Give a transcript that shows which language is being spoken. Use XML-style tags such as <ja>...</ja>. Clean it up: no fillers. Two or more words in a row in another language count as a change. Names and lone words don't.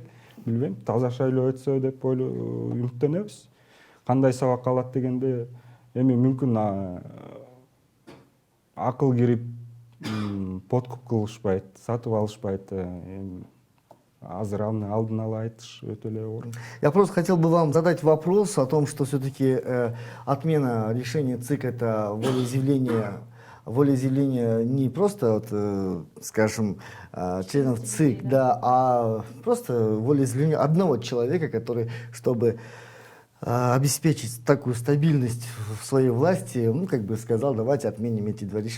<ky>Билбейм, таза шайлоо өтсө деп үмүттөнөбүз. Кандай сабак алат дегенде, эми мүмкүн акыл кирип подкуп кылышпайт, сатып алышпайт. Азыр алдын ала айтыш өтө эле оор.</ky> <ru>Я просто хотел бы вам задать вопрос о том, что все-таки отмена решения ЦИК — это волеизъявление не просто, вот, скажем, членов ЦИК, да, а просто волеизъявление одного человека, который, чтобы обеспечить такую стабильность в своей власти, ну, как бы сказал, давайте отменим эти 2 решения.</ru>